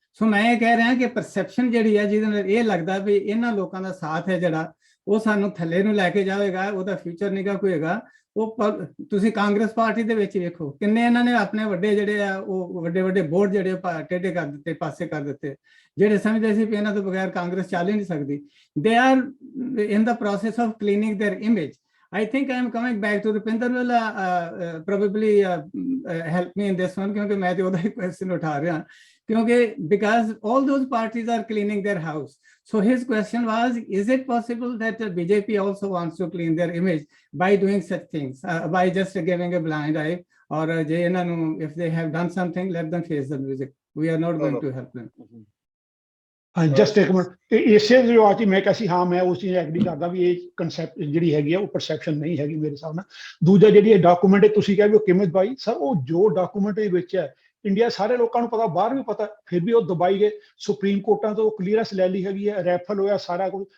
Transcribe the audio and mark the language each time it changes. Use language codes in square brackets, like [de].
[pa] ਸੋ ਮੈਂ ਇਹ ਕਹਿ ਰਿਹਾ ਕਿ ਪਰਸੈਪਸ਼ਨ ਜਿਹੜੀ ਹੈ, ਜਿਹਦੇ ਨਾਲ ਇਹ ਲੱਗਦਾ ਵੀ ਇਹਨਾਂ ਲੋਕਾਂ ਦਾ ਸਾਥ ਹੈ ਜਿਹੜਾ, ਉਹ ਸਾਨੂੰ ਥੱਲੇ ਨੂੰ ਲੈ ਕੇ ਜਾਵੇਗਾ, ਉਹਦਾ ਫਿਊਚਰ ਨਿਕਾ ਕੋਈ ਹੈਗਾ। ਉਹ ਤੁਸੀਂ ਕਾਂਗਰਸ ਪਾਰਟੀ ਦੇ ਵਿੱਚ ਵੇਖੋ, ਕਿੰਨੇ ਇਹਨਾਂ ਨੇ ਆਪਣੇ ਵੱਡੇ ਜਿਹੜੇ ਆ, ਉਹ ਵੱਡੇ ਵੱਡੇ ਬੋਰਡ ਜਿਹੜੇ ਟੇਢੇ ਕਰ ਦਿੱਤੇ, ਪਾਸੇ ਕਰ ਦਿੱਤੇ, ਜਿਹੜੇ ਸਮਝਦੇ ਸੀ ਵੀ ਇਹਨਾਂ ਤੋਂ ਬਗੈਰ ਕਾਂਗਰਸ ਚੱਲ ਹੀ ਨਹੀਂ ਸਕਦੀ। [en] They are in the process of cleaning their image. I think I am coming back to Rupinder will probably help me in this one, [hi] क्योंकि मैं तो उधर ही question उठा रहा हूँ, [en] क्योंकि because all those parties are cleaning their house. So his question was, is it possible that BJP also wants to clean their image by doing such things, by just giving a blind eye, or if they have done something, let them face the music. We are not going to help them. [pa] ਹਾਂ, just ਇੱਕ minute. ਇਸੇ ਜਵਾਬ 'ਚ ਮੈਂ ਕਿਹਾ ਸੀ, ਹਾਂ ਮੈਂ ਉਸ ਚੀਜ਼ ਐਗਰੀ ਕਰਦਾ ਵੀ ਇਹ ਕਨਸੈਪਟ ਜਿਹੜੀ ਹੈਗੀ ਆ ਉਹ ਪਰਸੈਪਸ਼ਨ ਨਹੀਂ ਹੈਗੀ ਮੇਰੇ ਹਿਸਾਬ ਨਾਲ। ਦੂਜਾ ਜਿਹੜੀ ਇਹ ਡਾਕੂਮੈਂਟ ਤੁਸੀਂ ਕਿਹਾ ਵੀ ਉਹ ਕਿਵੇਂ ਦਬਾਈ, ਸਰ ਉਹ ਜੋ ਡਾਕੂਮੈਂਟ ਦੇ ਵਿੱਚ ਹੈ, ਇੰਡੀਆ ਸਾਰੇ ਲੋਕਾਂ ਨੂੰ ਪਤਾ, ਬਾਹਰ ਵੀ ਪਤਾ, ਫਿਰ ਵੀ ਉਹ ਦਬਾਈ ਗਏ। ਸੁਪਰੀਮ ਕੋਰਟਾਂ ਤੋਂ ਕਲੀਅਰੈਂਸ ਲੈ ਲਈ ਹੈਗੀ ਹੈ, ਰੈਫਲ ਹੋਇਆ ਸਾਰਾ ਕੁਝ।